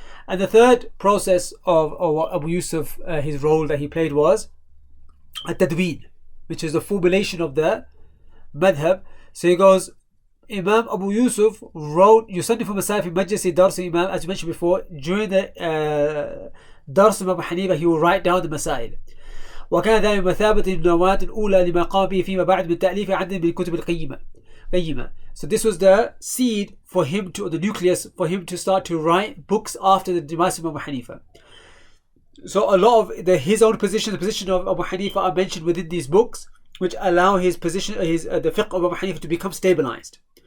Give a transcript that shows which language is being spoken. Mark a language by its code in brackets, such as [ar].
[en] And the third process of Abu Yusuf, his role that he played was at-tadween, which is the formulation of the madhab. So he goes, Imam Abu Yusuf wrote Yusannif Masail fi Majlisi Dars Imam, as you mentioned before, during the Dars of Abu Hanifa, he will write down the Masail. [ar] وكان ذلك بمثابة النواة الأولى لما قام به فيما بعد من تأليف عدد من الكتب القيمة. [en] So this was the seed for him to, the nucleus for him to start to write books after the demise of Abu Hanifa. So a lot of his own position, the position of Abu Hanifa, are mentioned within these books, which allow his position, the fiqh of Abu Hanifa to become stabilized.